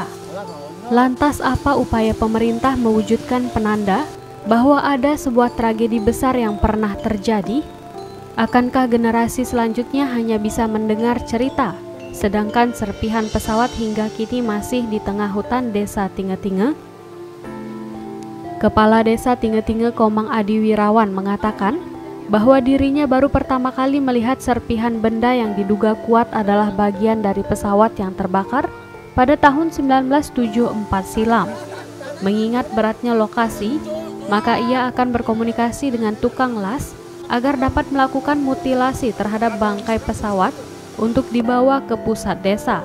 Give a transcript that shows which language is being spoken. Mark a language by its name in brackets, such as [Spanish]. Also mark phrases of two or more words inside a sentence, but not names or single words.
[Indonesian] Lantas apa upaya pemerintah mewujudkan penanda bahwa ada sebuah tragedi besar yang pernah terjadi? Akankah generasi selanjutnya hanya bisa mendengar cerita, sedangkan serpihan pesawat hingga kini masih di tengah hutan Desa Tinge-Tinge? Kepala Desa Tinge-Tinge Komang Adi Wirawan mengatakan bahwa dirinya baru pertama kali melihat serpihan benda yang diduga kuat adalah bagian dari pesawat yang terbakar pada tahun 1974 silam. Mengingat beratnya lokasi, maka ia akan berkomunikasi dengan tukang las agar dapat melakukan mutilasi terhadap bangkai pesawat untuk dibawa ke pusat desa.